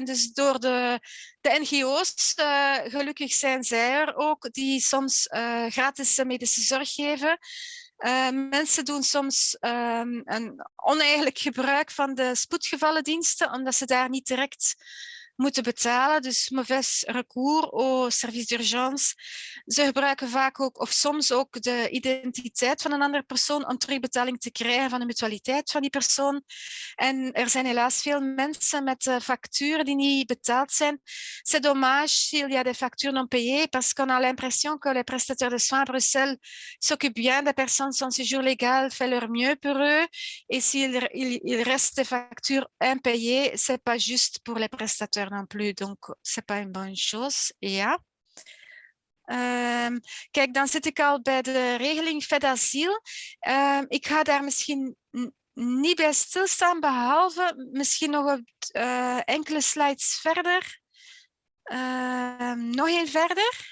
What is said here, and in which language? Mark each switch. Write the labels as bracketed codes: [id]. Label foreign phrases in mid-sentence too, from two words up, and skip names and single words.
[nl] Dus door de NGO's, gelukkig zijn zij er ook, die soms gratis medische zorg geven. Mensen doen soms een oneigenlijk gebruik van de spoedgevallendiensten, omdat ze daar niet direct moeten betalen. [fr] Dus mauvais recours au service d'urgence. [nl] Ze gebruiken vaak ook, of soms ook, de identiteit van een andere persoon om terugbetaling te krijgen van de mutualiteit van die persoon. En er zijn helaas veel mensen met facturen die niet betaald zijn. [fr] C'est dommage s'il y a des factures non payées, parce qu'on a l'impression que les prestataires de soins à Bruxelles s'occupent bien des personnes sans séjour légal, fait leur mieux pour eux. Et s'il reste des factures impayées, c'est pas juste pour les prestataires non plus, donc c'est pas une bonne chose. [nl] Ja. Kijk, dan zit ik al bij de regeling FedAsyl. Ik ga daar misschien niet bij stilstaan, behalve misschien nog enkele slides verder. Nog één verder.